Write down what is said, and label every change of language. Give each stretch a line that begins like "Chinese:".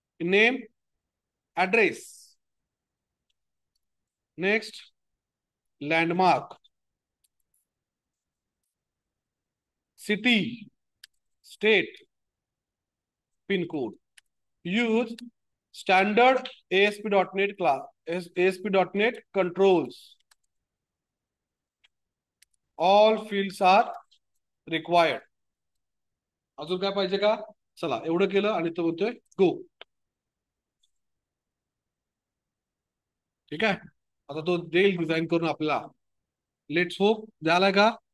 English: Name, address, next landmark, city, state, pin code. Use standard ASP.NET class, ASP.NET controls. All fields are required.
Marathi: अजून काय पाहिजे का? चला एवढं केलं आणि तो बोलतोय गो. ठीक आहे. आता तो देईल डिझाईन करून आपल्याला.
English: let's hope
Marathi: झालाय का?